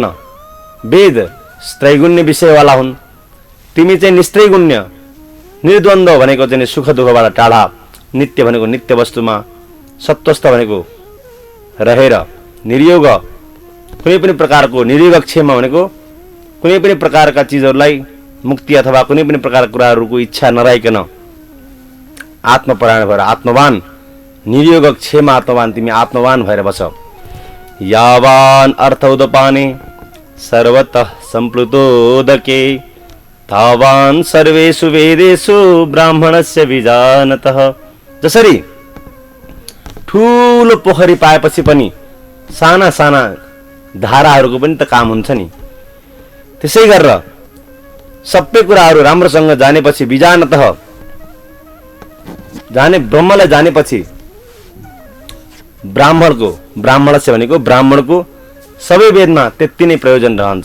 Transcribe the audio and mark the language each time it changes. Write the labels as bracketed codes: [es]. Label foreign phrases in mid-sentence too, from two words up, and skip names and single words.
[ne] वेद स्त्रैगुण्य विषयवाला हुन्, तिमी चाहिँ निस्त्रैगुण्य, निर्द्वन्द्व भनेको चाहिँ सुख दुःखबाट टाढा, नित्य भनेको नित्य वस्तुमा, सत्वस्थ भनेको रहेर, निर्योग कुनै पनि प्रकारको, निर्योगक्षेम भनेको कुनै पनि प्रकारका चिजहरूलाई मुक्ति अथवा कुनै पनि प्रकारका कुराहरूको इच्छा नरहेकन आत्मपरायण भएर आत्मवान, निर्योगक्षेम आत्मवान, तिमी आत्मवान भएर बस। [sa] यावान अर्थ उदपाने सर्वतः सम्प्लुतोदके तावान सर्वेषु वेदेषु ब्राह्मणस्य विजानतः। [ne] जसरी ठुलो पोखरी पाएपछि पनि साना साना धाराहरूको पनि त काम हुन्छ नि, त्यसै गरेर सबै कुराहरू राम्रोसँग जानेपछि विजानतः, ब्रह्मलाई जानेपछि ब्राह्मणस्य भनेको ब्राह्मणको सबै वेदमा त्यति नै प्रयोजन रहन्छ।